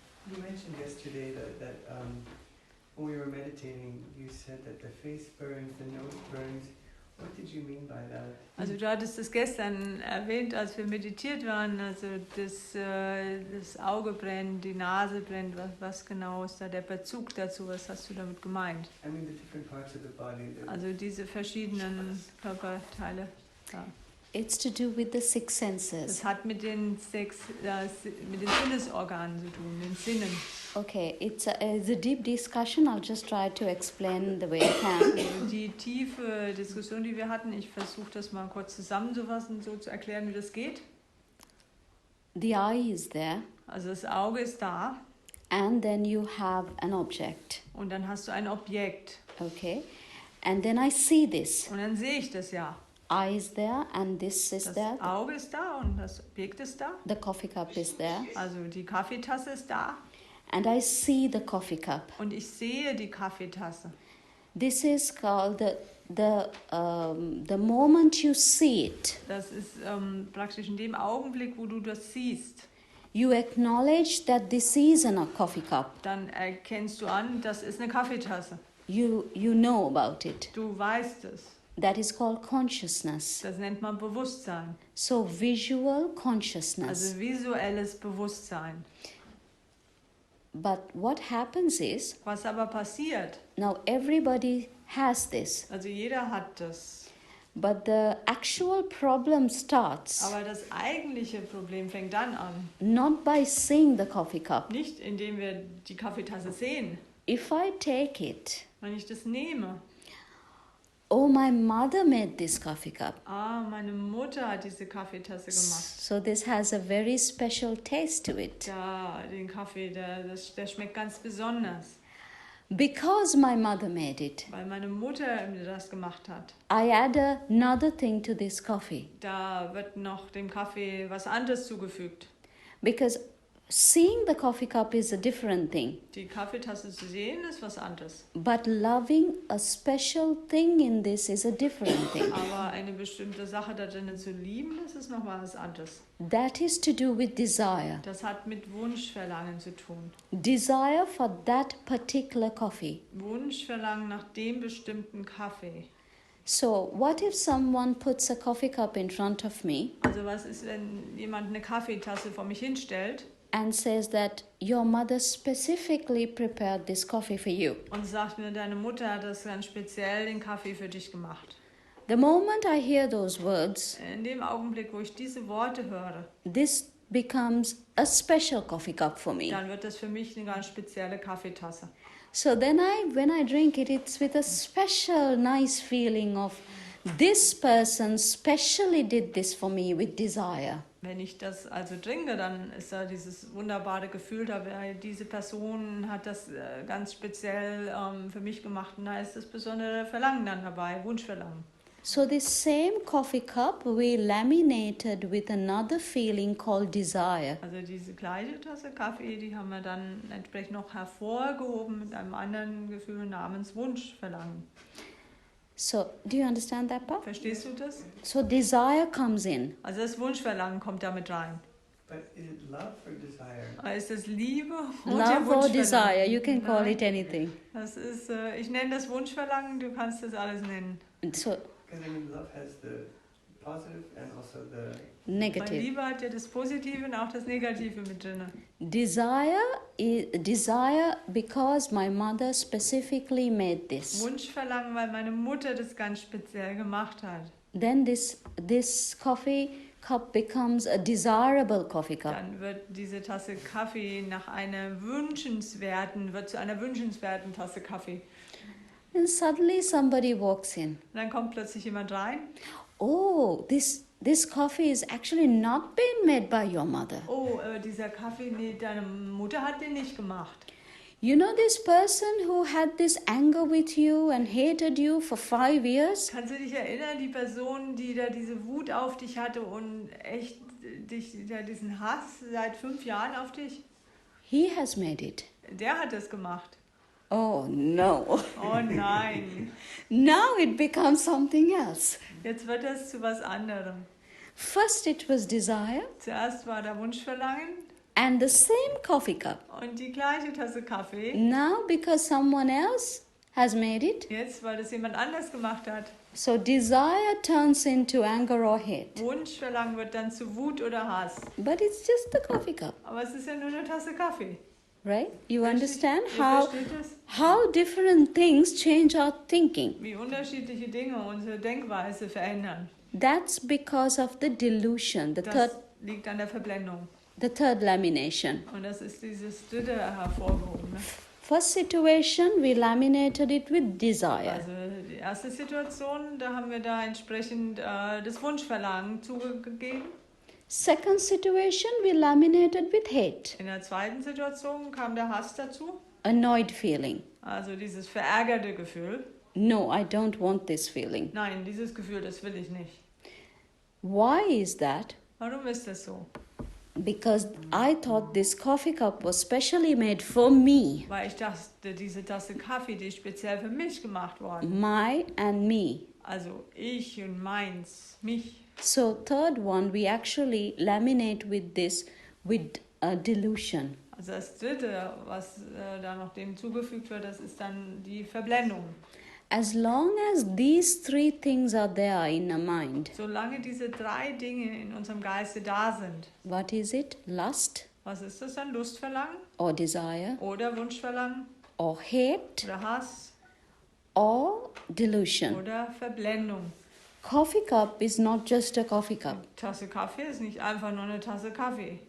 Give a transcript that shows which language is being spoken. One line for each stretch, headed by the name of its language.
English: You mentioned yesterday that when we were meditating, you said that the face burns, the nose burns. What did you mean by that?
German: Also du hattest es gestern erwähnt, als wir meditiert waren, also das Auge brennt, die Nase brennt, was genau ist da der Bezug dazu, was hast du damit gemeint?
English: I mean the different parts of the body.
German: Also diese verschiedenen Körperteile. Ja.
English: It's to do with the six senses.
German: Das hat mit den Sinnesorganen zu tun, den Sinnen.
English: Okay, it's a deep discussion. I'll just try to explain the way I can.
German: Die tiefe Diskussion, die wir hatten, ich versuche das mal kurz zusammenzufassen, so zu erklären, wie das geht.
English: The eye is there,
German: Also das Auge ist da
English: and then you have an object.
German: und dann hast du ein Objekt.
English: Okay, and then I see this.
German: Und dann sehe ich das ja.
English: Eye is there, and this is
German: Das
English: there.
German: Auge ist da und das Objekt ist da.
English: The coffee cup is there,
German: Also die Kaffeetasse ist da
English: and I see the coffee cup.
German: und ich sehe die Kaffeetasse.
English: This is called the moment you see it.
German: Das ist praktisch in dem Augenblick, wo du das siehst,
English: You acknowledge that this is a coffee cup.
German: dann erkennst du an, das ist eine Kaffeetasse.
English: You know about it.
German: Du weißt es.
English: That is called consciousness.
German: Das nennt man Bewusstsein.
English: So visual consciousness.
German: Also visuelles Bewusstsein.
English: But what happens is,
German: Was aber passiert,
English: now everybody has this,
German: also jeder hat das,
English: but the actual problem starts
German: aber das eigentliche Problem fängt dann an.
English: not by seeing the coffee cup.
German: Nicht indem wir die Kaffeetasse sehen.
English: If I take it,
German: Wenn ich das nehme,
English: oh, my mother made this coffee cup.
German: meine Mutter hat diese Kaffeetasse gemacht.
English: So this has a very special taste to it.
German: Den Kaffee, der schmeckt ganz besonders,
English: Because my mother made it,
German: weil meine Mutter mir das gemacht hat.
English: I add another thing to this coffee.
German: Da wird noch dem Kaffee was anderes zugefügt.
English: Because seeing the coffee cup is a different thing.
German: Die Kaffeetasse zu sehen ist was anderes.
English: But loving a special thing in this is a different thing.
German: Aber eine bestimmte Sache da drinnen zu lieben, das ist noch was anderes.
English: That is to do with desire.
German: Das hat mit Wunschverlangen zu tun.
English: Desire for that particular coffee.
German: Wunschverlangen nach dem bestimmten Kaffee.
English: So, what if someone puts a coffee cup in front of me
German: Also was ist, wenn jemand eine Kaffeetasse vor mich hinstellt
English: and says that your mother specifically prepared this coffee for you?
German: und sagt mir, deine Mutter hat das ganz speziell den Kaffee für dich gemacht.
English: The moment I hear those words,
German: In dem Augenblick, wo ich diese Worte höre,
English: this becomes a special coffee cup for me.
German: dann wird das für mich eine ganz spezielle Kaffeetasse.
English: So then when I drink it, it's with a special nice feeling of this person specially did this for me with desire.
German: Wenn ich das also trinke, dann ist da dieses wunderbare Gefühl dabei, diese Person hat das ganz speziell für mich gemacht und da ist das besondere Verlangen dann dabei, Wunschverlangen.
English: So this same coffee cup we laminated with another feeling called desire.
German: Also diese gleiche Tasse Kaffee, die haben wir dann entsprechend noch hervorgehoben mit einem anderen Gefühl namens Wunschverlangen.
English: So do you understand that part?
German: Verstehst du das?
English: So desire comes in.
German: Also das Wunschverlangen kommt damit rein.
English: But is it love or desire?
German: Aber ist das Liebe oder
English: Love or
German: Wunschverlangen?
English: desire, you can call
German: Nein,
English: it anything.
German: Das ist, ich nenne das Wunschverlangen, du kannst das alles nennen.
English: So Because I mean, love has the positive and also the.
German: Weil
English: negative.
German: Liebe hat ja das Positive und auch das Negative mit drin.
English: Desire is desire because my mother specifically made this.
German: Wunschverlangen, weil meine Mutter das ganz speziell gemacht hat.
English: Then this coffee cup becomes a desirable coffee cup.
German: dann wird diese Tasse Kaffee wird zu einer wünschenswerten Tasse Kaffee.
English: And suddenly somebody walks in.
German: Und dann kommt plötzlich jemand rein.
English: Oh, this coffee is actually not been made by your mother.
German: Oh, dieser Kaffee, nee, deine Mutter hat den nicht gemacht.
English: You know this person who had this anger with you and hated you for 5 years?
German: Kannst du dich erinnern, die Person, die da diese Wut auf dich hatte und echt diesen Hass seit 5 Jahren auf dich?
English: He has made it.
German: Der hat es gemacht.
English: Oh no.
German: Oh nein.
English: Now it becomes something else.
German: Jetzt wird das zu was anderem.
English: First it was desire
German: Zuerst war der Wunschverlangen
English: and the same coffee cup.
German: und die gleiche Tasse Kaffee.
English: Now because someone else has made it,
German: Jetzt, weil das jemand anders gemacht hat.
English: so desire turns into anger or hate.
German: Wunschverlangen wird dann zu Wut oder Hass.
English: But it's just the coffee cup,
German: Aber es ist ja nur eine Tasse Kaffee.
English: right? You understand
German: Ihr
English: how
German: versteht es?
English: different things change our thinking.
German: Wie unterschiedliche Dinge unsere Denkweise verändern.
English: That's because of the delusion,
German: Das liegt an der Verblendung.
English: the third lamination.
German: Und das ist dieses dritte hervorgehobene.
English: First situation, we laminated it with desire.
German: Also die erste Situation, da haben wir da entsprechend das Wunschverlangen zugegeben.
English: Second situation, we laminated with hate,
German: In der zweiten Situation kam der Hass dazu.
English: annoyed feeling.
German: Also dieses verärgerte Gefühl.
English: No, I don't want this feeling.
German: Nein, dieses Gefühl, das will ich nicht.
English: Why is that?
German: Warum ist das so?
English: Because I thought this coffee cup was specially made for me,
German: Weil ich dachte, diese Tasse Kaffee, die ist speziell für mich gemacht worden.
English: my and me.
German: Also ich und meins, mich.
English: So third one, we actually laminate with a delusion.
German: Also das dritte, was da noch dem zugefügt wird, das ist dann die Verblendung.
English: As long as these three things are there in a mind,
German: Solange diese 3 Dinge in unserem Geiste da sind,
English: what is it? Lust
German: was ist das dann? Lustverlangen
English: or desire
German: oder Wunschverlangen
English: or hate
German: oder Hass
English: or delusion?
German: oder Verblendung.
English: Coffee cup is not just a coffee cup.
German: Eine Tasse Kaffee ist nicht einfach nur eine Tasse Kaffee.